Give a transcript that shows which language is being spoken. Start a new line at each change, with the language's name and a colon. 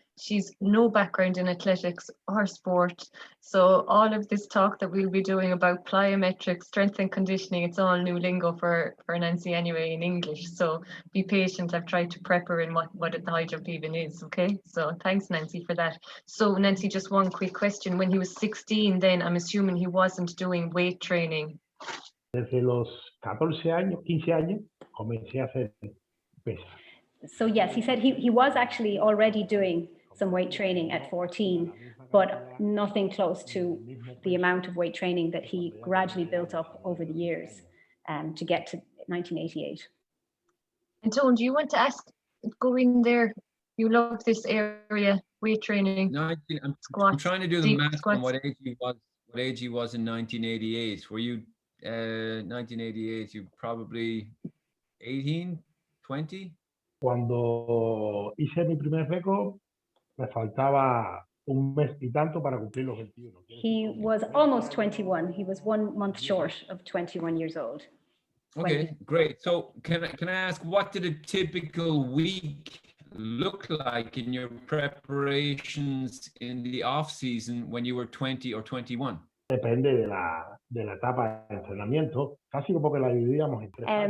English: She's no background in athletics or sport. So all of this talk that we'll be doing about plyometrics, strength and conditioning, it's all new lingo for Nancy anyway in English. So be patient. I've tried to prep her in what the high jump even is, okay? So thanks, Nancy, for that. So Nancy, just one quick question. When he was 16 then, I'm assuming he wasn't doing weight training.
Spanish: Desde los 14 años, 15 años, comencé a hacer pesas.
English: So yes, he said he was actually already doing some weight training at 14, but nothing close to the amount of weight training that he gradually built up over the years to get to 1988. And Tone, do you want to go in there? You love this area, weight training. No, squats, I'm trying to do the math on squats. what age he was in 1988. Were you 1988? You probably 18, 20?
Spanish: Cuando hice mi primer récord, me faltaba un mes y tanto para cumplir los 21.
English: He was almost 21. He was 1 month short of 21 years old. Okay, great. So can I ask, what did a typical week look like in your preparations in the off season when you were 20 or 21?
Spanish: Depende de la etapa de entrenamiento, casi como que la dividíamos en tres.